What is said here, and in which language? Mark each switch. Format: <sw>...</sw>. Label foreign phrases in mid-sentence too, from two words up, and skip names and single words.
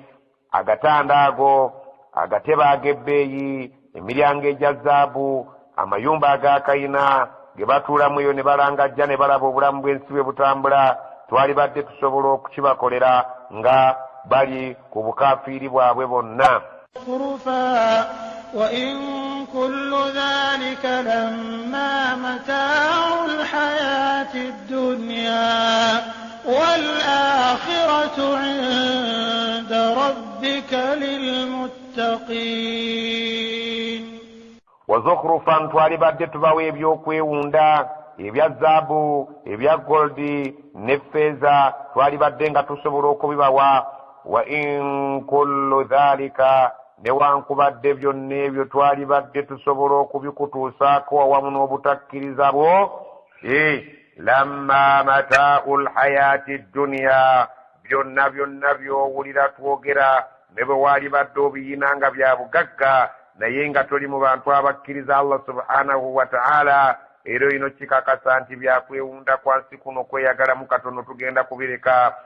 <lg>Agatanda ago, agatebe ag'ebbeeyi, emiryango egya zaabu, amayumba ag'akayina ge batuulamu eyo ne balangajja ne balaba obulamu bw'ensi bwe butambula. Twalibadde tusobola okukibakolera nga bali ku bukafiiri bwabwe bonna.</lg> <ar>وإن كل ذلك لما متاع الحياة الدنيا والآخرة عند ربك للمتقين.</ar> <lg>وزخرفا twalibadde tubawa ebyokwewunda ebya zaabu ebya goldi ne ffeeza, twalibadde nga tusobola okubibawa.</lg> <ar>وإن كل ذلك,</ar> <lg>newankubadde byonna ebyo twalibadde tusobola okubikutuusaako awamu n'obutakkiriza bwo,</lg> <ar>لما متاع الحياة الدنيا,</ar> <lg>byonna by'owulira twogera ne bwe walibadde obiyina nga bya bugagga naye nga toli mu bantu abakkiriza Allah</lg> <ar>سبحانه وتعالى,</ar> <lg>era ino kikakasa nti byakwewunda kwansi kuno kweyagalamu katono tugenda kubireka.</lg>